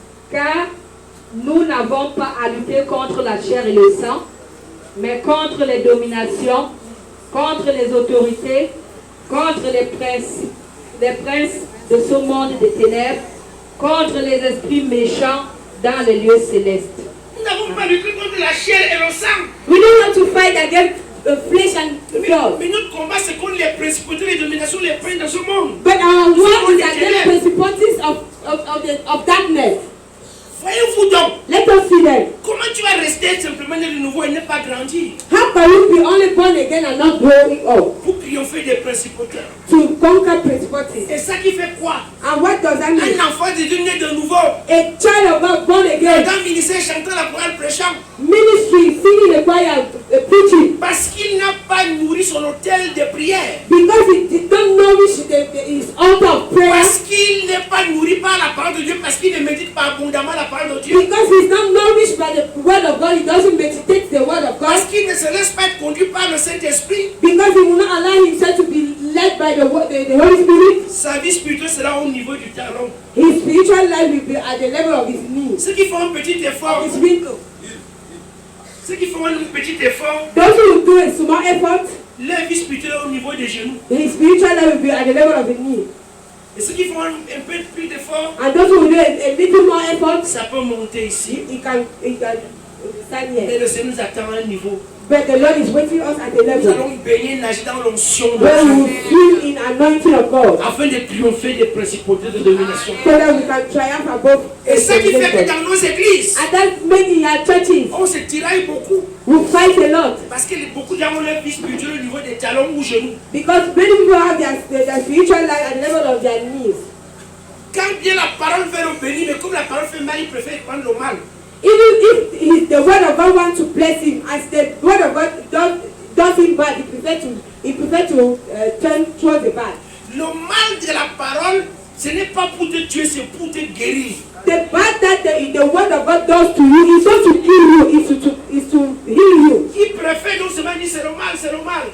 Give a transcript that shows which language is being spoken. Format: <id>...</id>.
<fr>Car nous n'avons pas à lutter contre la chair et le sang, mais contre les dominations, contre les autorités, contre les princes de ce monde des ténèbres, contre les esprits méchants dans les lieux célestes. Nous n'avons pas lutté contre la chair et le sang.</fr> <en>We don't want to fight against flesh and blood.</en> <fr>Mais notre combat, c'est contre les principautés, les dominations, les princes de ce monde.</fr> <en>But our war is against principalities of darkness.</en> <fr>Voyez-vous donc,</fr> <en>Let us see them.</en> <fr>comment tu vas rester simplement né de nouveau et ne pas grandir</fr> <en>How can you be only born again and not growing up</en> <fr>pour triompher des principautés?</fr> <en>to conquer principalities?</en> <fr>Et ça qui fait quoi?</fr> <en>And what does that mean?</en> <fr>Un enfant de Dieu né de nouveau,</fr> <en>A child of God born again,</en> <fr>dans le ministère chantant la chorale prêchant,</fr> <en>ministry, singing the choir, preaching,</en> <fr>parce qu'il n'a pas nourri son hôtel de prière,</fr> <en>because he did not nourish his altar of prayer,</en> <fr>parce qu'il n'est pas nourri par la parole de Dieu, parce qu'il ne médite pas abondamment la parole de Dieu,</fr> <en>because he's not nourished by the word of God, he doesn't meditate the word of God,</en> <fr>parce qu'il ne se laisse pas être conduit par le Saint-Esprit,</fr> <en>because he will not allow himself to be led by the Holy Spirit,</en> <fr>sa vie spirituelle sera au niveau du talon.</fr> <en>his spiritual life will be at the level of his knees.</en> <fr>Ceux qui font un petit effort,</fr> <en>His wrinkle.</en> <fr>Ceux qui font un petit effort,</fr> <en>Those who do a small effort,</en> <fr>leur vie spirituelle est au niveau des genoux.</fr> <en>his spiritual life will be at the level of the knee.</en> <fr>Et ceux qui font un peu plus d'effort,</fr> <en>And those who do a little more effort,</en> <fr>ça peut monter ici.</fr> <en>he can stand</en> <fr>Mais</fr> <en>here.</en> <fr>le Seigneur nous attend à un niveau.</fr> <en>But the Lord is waiting us at a</en> <fr>Nous</fr> <en>level</en> <fr>allons baigner, nager dans l'onction de</fr> <en>where we</en> <fr>Dieu,</fr> <en>will feel in anointing of God,</en> <fr>afin de triompher des principautés de domination.</fr> <en>so that we can triumph above.</en> <fr>Et ce qui fait que</fr> <en>temptation.</en> <fr>dans nos églises,</fr> <en>And that many in our churches</en> <fr>on se tiraille beaucoup.</fr> <en>will fight a lot</en> <fr>Parce que beaucoup de gens ont leur vie spirituelle au niveau des talons ou genoux.</fr> <en>because many people have their spiritual life at the level of their knees.</en> <fr>Quand bien la parole fait le bénir, mais comme la parole fait mal, il préfère prendre le mal.</fr> <en>Even if the word of God wants to bless him, as the word of God does him bad, he prefer to turn towards the bad.</en> <fr>Le mal de la parole, ce n'est pas pour te tuer, c'est pour te guérir.</fr> <en>The bad that the word of God does to you is not to kill you, is to heal you.</en> <fr>Il préfère non seulement dire c'est le mal, c'est le mal.</fr>